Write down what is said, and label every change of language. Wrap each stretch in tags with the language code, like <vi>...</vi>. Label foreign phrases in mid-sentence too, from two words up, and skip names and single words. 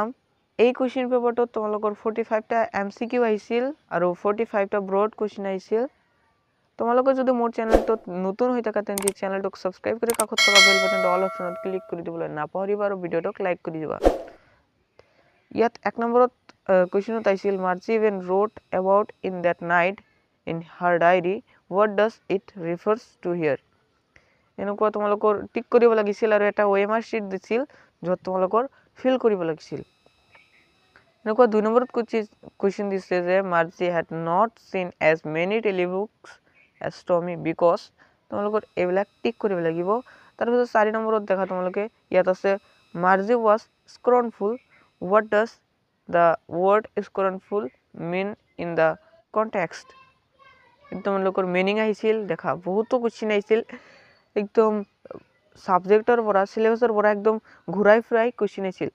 <as>এই কোৱেশ্চন পেপাৰটোত তোমালোকৰ 45টা এমসিকিউ আহিছিল আৰু 45টা</as> <en>broad question</en> <as>আহিছিল। তোমালোকে যদি মোৰ চেনেলটোত নতুন হৈ থাকা তেন্তে চেনেলটোক সাবস্ক্ৰাইব কৰি কাষত থকা বেল বাটনটো অল অপচনত ক্লিক কৰি দিবলৈ নাপাহৰিবা আৰু ভিডিঅ'টোক লাইক কৰি দিবা। ইয়াত 1 নম্বৰত কোৱেশ্চনত আহিছিল</as> <en>মাৰ্জি ইভেন wrote about in that night in her diary, what does it refers to here?</en> <as>এনেকুৱা তোমালোকৰ টিক কৰিব লাগিছিল আৰু এটা</as> <en>OMR sheet</en> <as>দিছিল যত তোমালোকৰ ফিল কৰিব লাগিছিল। এনেকুৱা 2 নম্বৰত কোৱেশ্চন দিছে যে মাৰ্জি</as> <en>had not seen as many telebooks as Tommy because</en> <as>তোমালোকৰ এইবিলাক টিক কৰিব লাগিব। তাৰপিছত 4 নম্বৰত দেখা তোমালোকে ইয়াত আছে</as> <en>মাৰ্জি was scornful, what does the word scornful mean in the context?</en> <as>তোমালোকৰ মিনিং আহিছিল দেখা বহুতো কোৱেশ্চন আহিছিল একদম সাবজেক্টৰ পৰা সিলেবাসৰ পৰা একদম ঘুৰাই ফিৰাই কোৱেশ্চন আহিছিল।</as>